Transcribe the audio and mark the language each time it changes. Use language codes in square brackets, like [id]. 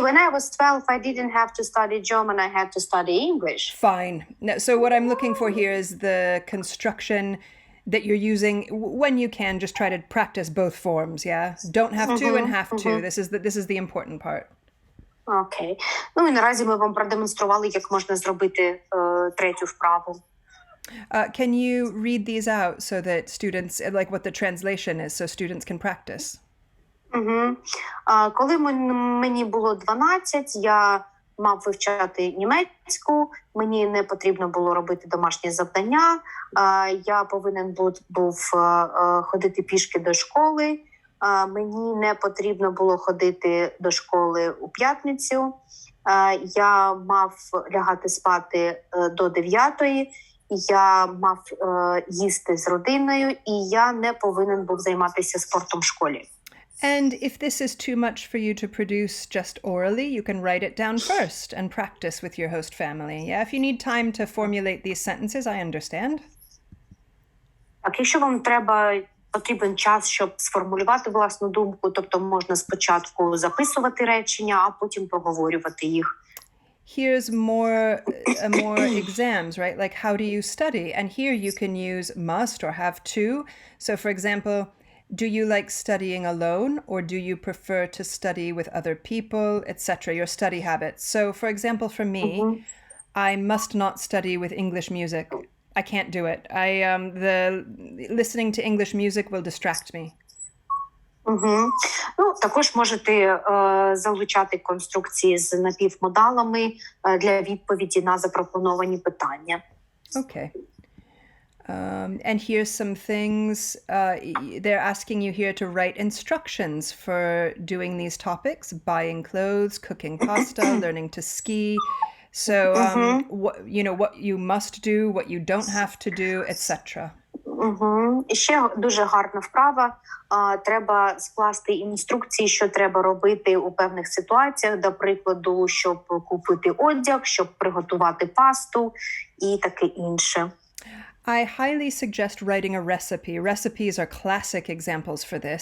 [en] When I was 12, I didn't have to study German. I had to study English. Fine. No, so what I'm looking for here is the construction that you're using when you can. Just try to practice both forms. Yeah, don't have to and have to. This is the important part. [uk] Окей. Ну і наразі ми вам продемонстрували, як можна зробити третю вправу. [en] Can you read these out so that students, like what the translation is, so students can practice? [uk] Коли мені було 12, я мав вивчати німецьку, мені не потрібно було робити домашні завдання, я повинен був ходити пішки до школи, мені не потрібно було ходити до школи у п'ятницю, я мав лягати спати до 9-ї, я мав їсти з родиною, і я не повинен був займатися спортом в школі. [en] And if this is too much for you to produce just orally, you can write it down first and practice with your host family. Yeah, if you need time to formulate these sentences, I understand. [uk] Так, якщо вам потрібен час, щоб сформулювати власну думку, тобто можна спочатку записувати речення, а потім проговорювати їх. [en] Here's more exams, right? Like, how do you study? And here you can use must or have to. So, for example, do you like studying alone, or do you prefer to study with other people, etc.? Your study habits. So, for example, for me, I must not study with English music. I can't do it. The listening to English music will distract me. [uk] Ну, також можете залучати конструкції з напівмодалами для відповіді на запропоновані питання. [en] Okay. And here's some things. They're asking you here to write instructions for doing these topics: buying clothes, cooking pasta, learning to ski. So, what you must do, what you don't have to do, etc. [uk] І ще дуже гарна вправа. Треба скласти інструкції, що треба робити у певних ситуаціях, до прикладу, щоб купити одяг, щоб приготувати пасту і таке інше. [en] I highly suggest writing a recipe. Recipes are classic examples for this.